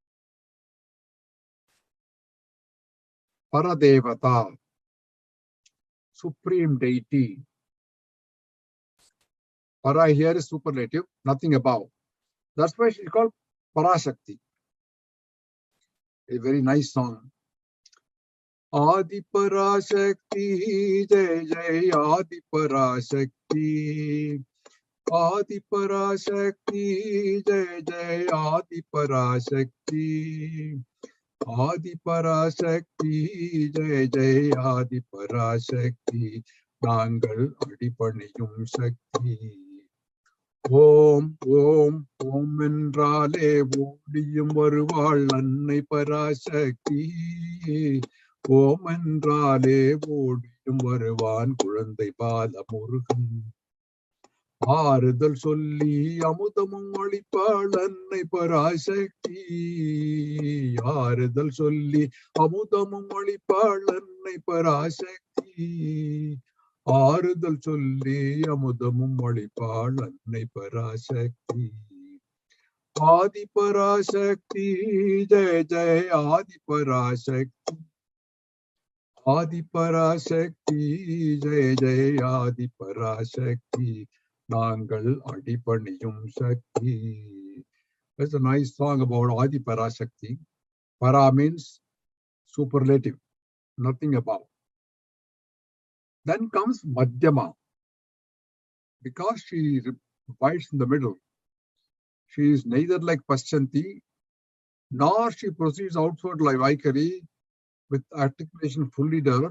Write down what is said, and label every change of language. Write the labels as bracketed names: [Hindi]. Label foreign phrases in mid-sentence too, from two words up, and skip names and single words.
[English] Paradevata, supreme deity. Para here is superlative, nothing above. That's why she's called Parashakti. A very nice song. [Tamil] ஆதி பராசக்தி, ஜெய ஜெய ஆதி பராசக்தி. ஆதி பராசக்தி, ஜெய ஜெய ஆதி பராசக்தி. ஆதி பராசக்தி, ஜெய ஜெய ஆதி பராசக்தி. நாங்கள் அடிபணியும் சக்தி. ஓம், ஓம், ஓம் என்றாலே ஓடியும் வருவாள் அன்னை பராசக்தி. ஓம் என்றாலே ஓடியும் வருவான் குழந்தை பால முருகன். ஆறுதல் சொல்லி அமுதமும் அளிப்பாள் அன்னை பராசக்தி. ஆறுதல் சொல்லி அமுதமும் அளிப்பாள் அன்னை பராசக்தி. ஆறுதல் சொல்லி அமுதமும் அளிப்பாள் அன்னை பராசக்தி. ஆதி பராசக்தி, ஜெய ஜெய ஆதி பராசக்தி. ஆதி பராசக்தி, ஜெய ஜெய ஆதி பராசக்தி. நாங்கள் அடிபணியும் சக்தி. [English] That's a nice song about Adi Parashakti. Para means superlative, nothing above. Then comes Madhyama. Because she abides in the middle, she is neither like Pashyanti, nor she proceeds outward like Vaikari with articulation fully developed.